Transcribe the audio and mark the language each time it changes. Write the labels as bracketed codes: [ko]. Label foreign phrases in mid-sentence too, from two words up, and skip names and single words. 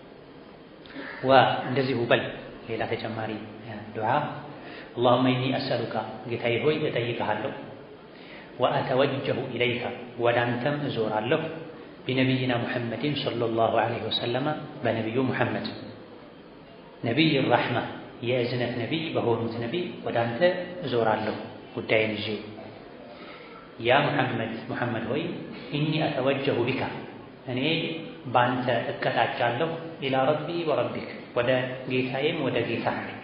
[am] እንደዚሁ በል ሌላ ተጨማሪ ዱዓ [ar] اللهم إني أسألك [am] ጌታዬ ሆይ እጠይቅሃለሁ [ar] وأتوجه إليك [am] ወዳንተም እዞራለሁ [ar] بنبينا محمد صلى الله عليه وسلم بنبي محمد نبي الرحمة [am] የእዝነት ነቢይ በሆኑት ነቢይ ወዳንተ እዞራለሁ ጉዳይን ይዤ ያ ሙሐመድ ሆይ [ar] إني أتوجه بك [am] እኔ ባንተ እቀጣጫለሁ [ar] إلى ربي وربك [am] ወደ ጌታዬም ወደ ጌታህ